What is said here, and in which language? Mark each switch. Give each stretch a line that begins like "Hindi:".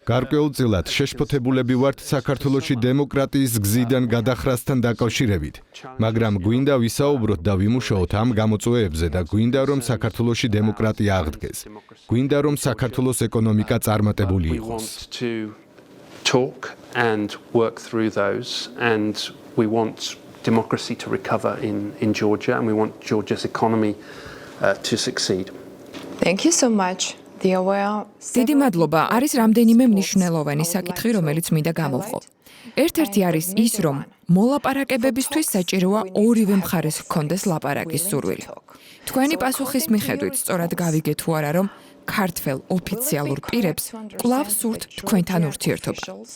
Georgian: გარკვეულწილად შეშფოთებულები ვართ საქართველოში დემოკრატიის გზიდან გადახრასთან დაკავშირებით. მაგრამ გვინდა ვისაუბროთ და ვიმუშაოთ ამ გამოწვევებზე და გვინდა რომ საქართველოში დემოკრატია აღდგეს. გვინდა რომ საქართველოს ეკონომიკა წარმატებული იყოს.
English: talk and work through those and we want democracy to recover in Georgia and we want Georgia's economy to succeed. Thank you so much.
Georgian: დიდი მადლობა. არის რამდენიმე მნიშვნელოვანი საკითხი, რომელიც მინდა გამოვყო. ერთ-ერთი არის ის, რომ მოლაპარაკებებისთვის საჭიროა ორივე მხარეს ჰქონდეს ლაპარაკის სურვილი. თქვენი პასუხის მიხედვით, სწორად გავიგეთ თუ არა, რომ ქართველ ოფიციალურ პირებს კვლავ სურთ თქვენთან ურთიერთობა.